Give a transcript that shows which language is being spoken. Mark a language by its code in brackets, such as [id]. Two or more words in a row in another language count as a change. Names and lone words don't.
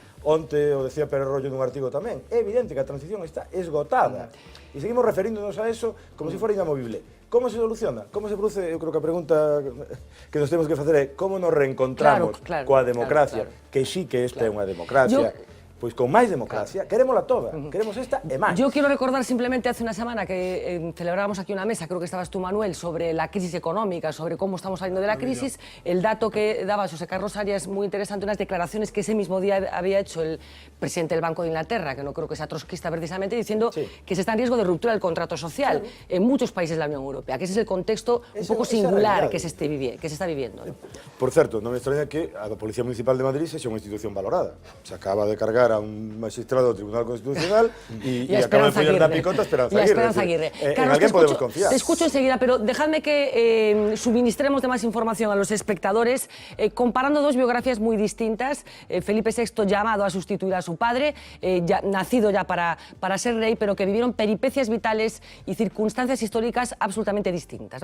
[gl] Onte o decía Pérez Rollo nun artigo tamén, é evidente que a transición está esgotada e seguimos referíndonos a eso como se fora inamovible. Como se soluciona? Como se produce? Eu creo que a pregunta que nos temos que facer é como nos reencontramos coa democracia, que sí que esta é unha democracia. Pois con máis democracia, querémola toda, queremos esta e máis. [es] Yo quiero recordar simplemente hace una semana que celebrábamos aquí una mesa, creo que estabas tú, Manuel, sobre la crisis económica, sobre cómo estamos saliendo de la crisis. El dato que daba José Carlos Arias es muy interesante, unas declaraciones que ese mismo día había hecho el presidente del Banco de Inglaterra, que no creo que sea trotskista precisamente, diciendo que se está en riesgo de ruptura del contrato social en muchos países de la Unión Europea, que ese es el contexto un poco singular que se está viviendo. ¿No? [gl] Por certo, non me extraña que a Policía Municipal de Madrid sexa unha institución valorada. Se acaba de cargar a un magistrado do Tribunal Constitucional e acaba de follar na picota Esperanza Aguirre. En alguén podemos confiar. [es] Te escucho enseguida, pero dejadme que suministremos de más información a los espectadores, comparando dos biografías muy distintas. Felipe VI llamado a sustituir a su padre, nacido ya para ser rey, pero que vivieron peripecias vitales y circunstancias históricas absolutamente distintas.